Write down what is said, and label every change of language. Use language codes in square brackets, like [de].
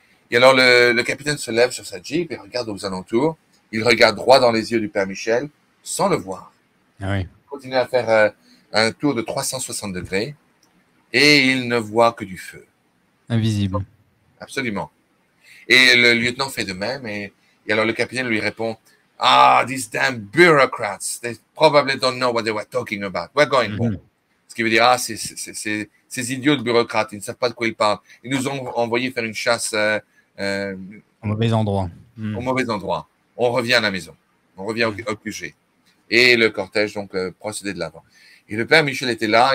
[fr] Et alors, le capitaine se lève sur sa Jeep et regarde aux alentours. Il regarde droit dans les yeux du Père Michel sans le voir. Ah oui. Il continue à faire un tour de 360 degrés et il ne voit que du feu. Invisible. Absolument. Et le lieutenant fait de même. Et alors, le capitaine lui répond, [en] ah, these damn bureaucrats, they probably don't know what they were talking about. We're going home. [fr] Ce qui veut dire, ah, ces idiots de bureaucrates, ils ne savent pas de quoi ils parlent. Ils nous ont envoyé faire une chasse au mauvais endroit. Au mauvais endroit. On revient à la maison. On revient au QG. Et le cortège, donc, procédait de l'avant. Et le Père Michel était là.